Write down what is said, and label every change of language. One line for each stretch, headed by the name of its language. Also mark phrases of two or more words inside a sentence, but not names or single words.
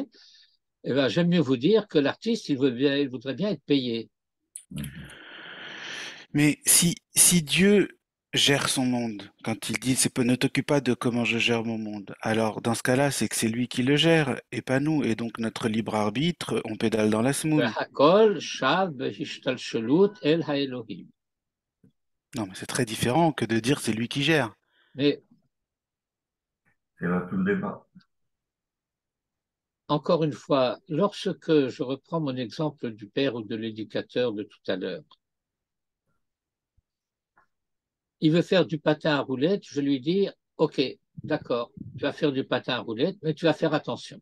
French: Eh ben, j'aime mieux vous dire que l'artiste, il voudrait bien être payé. Mais si Dieu gère son monde, quand il dit ne t'occupe pas de comment je gère mon monde, alors dans ce cas-là, c'est que c'est lui qui le gère et pas nous. Et donc notre libre arbitre, on pédale dans la semoule.
Hebrew: והכל שב בהשתלשלות אל האלוהים.
French: Non, mais c'est très différent que de dire c'est lui qui gère. Mais C'est là tout le débat. encore une fois, lorsque je reprends mon exemple du père ou de l'éducateur de tout à l'heure, il veut faire du patin à roulettes, je lui dis, OK, d'accord, tu vas faire du patin à roulettes, mais tu vas faire attention.